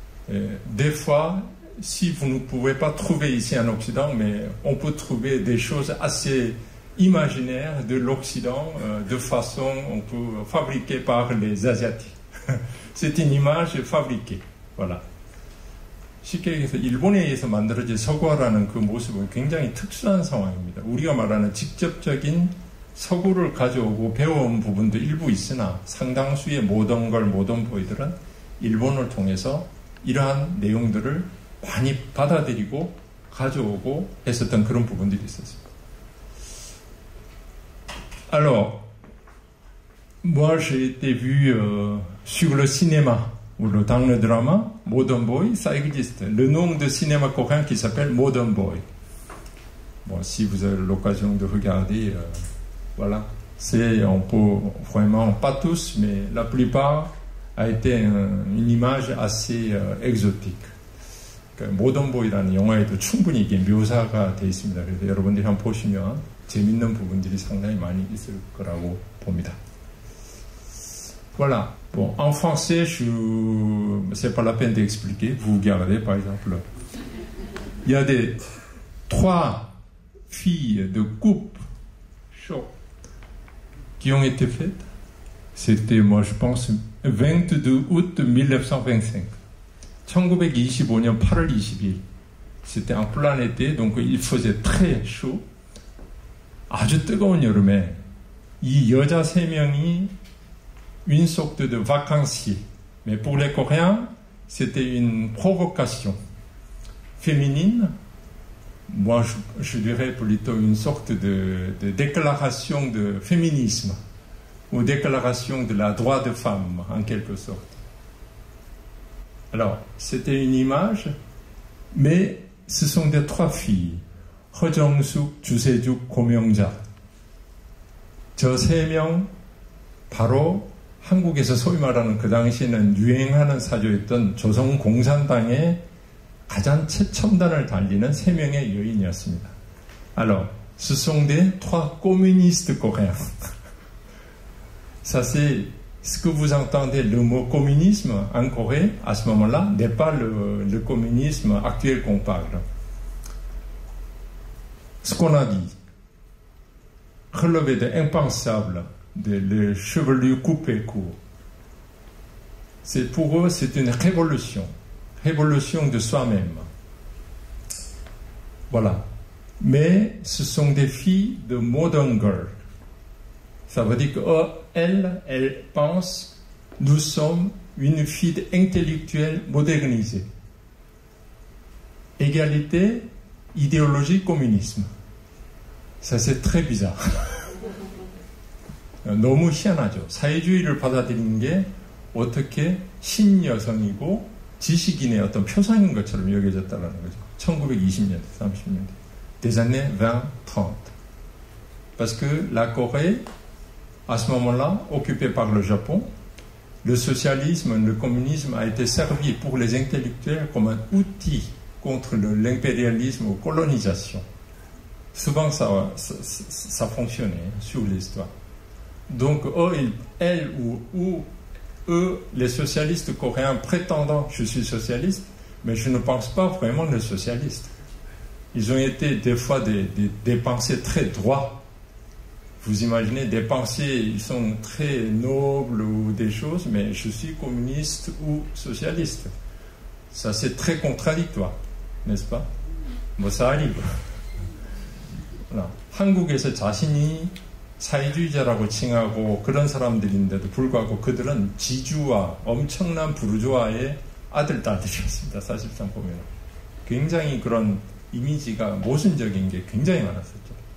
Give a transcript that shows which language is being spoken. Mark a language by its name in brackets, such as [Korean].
[French] Des fois, si vous ne pouvez pas trouver ici en Occident, mais on peut trouver des choses assez imaginaires de l'Occident, de façon on peut fabriquer par les Asiatiques. C'est une image fabriquée. Voilà. [Korean] 쉽게 얘기해서 일본에서 만들어진 서구화라는 그 모습은 굉장히 특수한 상황입니다. 우리가 말하는 직접적인 서구를 가져오고 배워온 부분도 일부 있으나 상당수의 모던걸, 모던보이들은 일본을 통해서 이러한 내용들을 많이 받아들이고 가져오고 했었던 그런 부분들이 있었습니다. [French] Alors, moi j'ai été vu sur le cinéma ou dans le drama, Modern Boy, ça existe. Le nom de cinéma coréen qui s'appelle Modern Boy. Bon, si vous avez l'occasion de regarder, voilà, on peut vraiment, pas tous, mais la plupart, a été une image assez exotique. [Korean] 그러니까 모던 보이라는 영화에도 충분히 이게 묘사가 되어 있습니다. 그래서 여러분들이 한번 보시면 재밌는 부분들이 상당히 많이 있을 거라고 봅니다. [French] Voilà. Bon, en français, c'est pas la peine d'expliquer. Vous regardez, par exemple, il y a trois filles de coupe show qui ont été faites. C'était, moi, je pense, 22 août 1925. [Korean] 1925년 8월 20일. [French] C'était en plein été, donc il faisait très chaud. [Korean] 아주 뜨거운 여름에 이 여자 3명이 [French] une sorte de vacancier. Mais pour les Coréens, c'était une provocation féminine. Moi, je dirais plutôt une sorte de déclaration de féminisme ou déclaration de la droit de femme, en quelque sorte. Alors, c'était une image, mais ce sont des trois filles. [Korean] 허정숙, 주세죽, 고명자. 저 3명, 바로 한국에서 소위 말하는 그 당시에는 유행하는 사조였던 조선공산당의 가장 최첨단을 달리는 3명의 여인이었습니다. [French] Alors, ce sont des trois communistes coréens. Ça, c'est ce que vous entendez, le mot communisme en Corée, à ce moment-là, n'est pas le communisme actuel qu'on parle. Ce qu'on a dit relevait de impensable, les chevelures coupées court. C'est pour eux, c'est une révolution de soi-même. Voilà. Mais ce sont des filles de modern girl. Ça veut dire qu'elles pensent, nous sommes une fille intellectuelle modernisée. Égalité, idéologie communisme. Ça, c'est très bizarre. [Korean] 너무 희한하죠. 사회주의를 받아들이는 게 어떻게 신여성이고 지식인의 어떤 표상인 것처럼 여겨졌다는 거죠. 1920년대, 30년대. [French] Des années 20-30. Parce que la Corée, à ce moment-là, occupée par le Japon, le socialisme, le communisme a été servi pour les intellectuels comme un outil contre l'impérialisme ou colonisation. Souvent, ça fonctionnait sur l'histoire. Donc, elles ou eux, les socialistes coréens prétendant je suis socialiste, mais je ne pense pas vraiment les socialistes. Ils ont été des fois des pensées très droits. Vous imaginez, des pensées, ils sont très nobles ou des choses, mais je suis communiste ou socialiste. Ça, c'est très contradictoire, n'est-ce pas? 뭐, ça arrive. Voilà. [Korean] 한국에서 자신이 사회주의자라고 칭하고 그런 사람들인데도 불구하고 그들은 지주와 엄청난 부르주아의 아들, 딸들이었습니다. 사실상 보면. 굉장히 그런 이미지가 모순적인 게 굉장히 많았었죠.